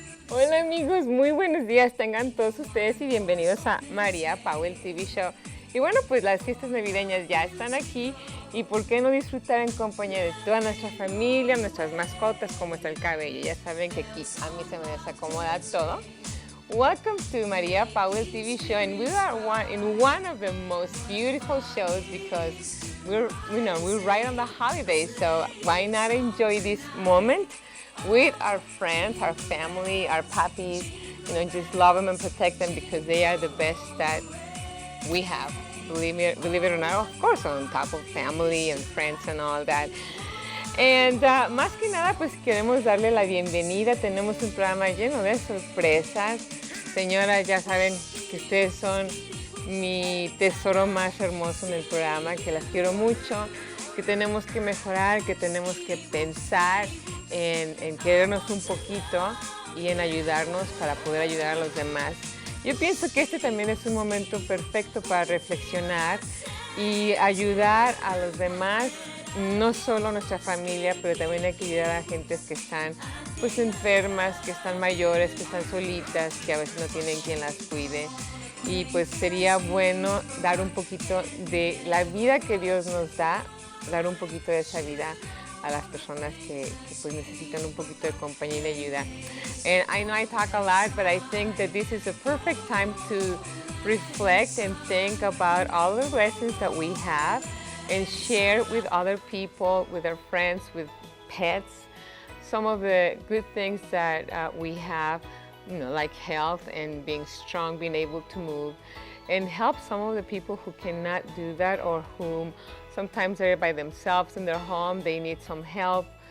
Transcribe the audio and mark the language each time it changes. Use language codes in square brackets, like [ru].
[es] Hola amigos, muy buenos días tengan todos ustedes y bienvenidos a Maria Powell TV Show. Y bueno, pues las fiestas navideñas ya están aquí y por qué no disfrutar en compañía de toda nuestra familia, nuestras mascotas, como está el cabello. Ya saben que aquí a mí se me desacomoda todo. [en] Welcome to Maria Powell TV Show, and we are in one of the most beautiful shows because we're right on the holidays, so why not enjoy this moment with our friends, our family, our puppies, just love them and protect them because they are the best that we have. Believe it or not, of course, on top of family and friends and all that. [es] And más que nada, pues queremos darle la bienvenida. Tenemos un programa lleno de sorpresas. Señoras, ya saben que ustedes son mi tesoro más hermoso en el programa, que las quiero mucho, que tenemos que mejorar, que tenemos que pensar en querernos un poquito y en ayudarnos para poder ayudar a los demás. Yo pienso que este también es un momento perfecto para reflexionar y ayudar a los demás, no solo a nuestra familia, pero también hay que ayudar a gentes que están pues enfermas, que están mayores, que están solitas, que a veces no tienen quien las cuide. Y pues sería bueno dar un poquito de la vida que Dios nos da, dar un poquito de esa vida a las personas que pues necesitan un poquito de compañía y de ayuda. And I know I talk a lot, but I think that this is a perfect time to reflect and think about all the blessings that we have and share with other people, with our friends, with pets, some of the good things that we have, like health and being strong, being able to move, and help some of the people who cannot do that or whom sometimes they're by themselves in their home, they need some help.